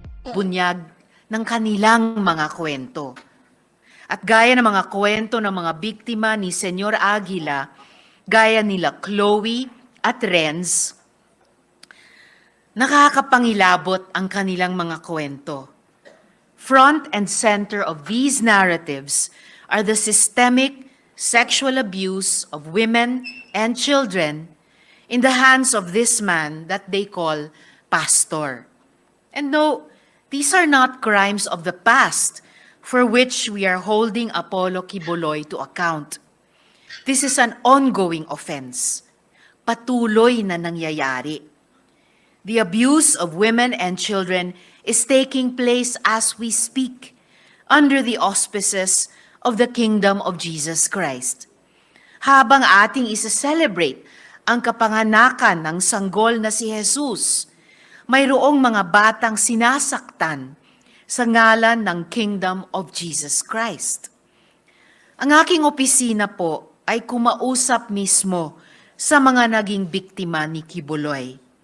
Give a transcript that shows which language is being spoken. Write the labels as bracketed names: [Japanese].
[Filipino] bunyag ng kanilang mga kwento. At gaya ng mga kwento ng mga biktima ni Senyor Aguila, gaya nila Chloe at Renz, nakakapangilabot ang kanilang mga kwento. [English] Front and center of these narratives are the systemic sexual abuse of women and children in the hands of this man that they call pastor. And no, these are not crimes of the past for which we are holding Apollo Kibuloy to account. This is an ongoing offense. [Filipino] Patuloy na nangyayari. [English] The abuse of women and children is taking place as we speak under the auspices of the kingdom of Jesus Christ. [Filipino] Habang ating isa-celebrate ang kapanganakan ng sanggol na si Jesus, mayroong mga batang sinasaktan sa ngalan ng Kingdom of Jesus Christ. Ang aking opisina po ay kumausap mismo sa mga naging biktima ni Kibuloy.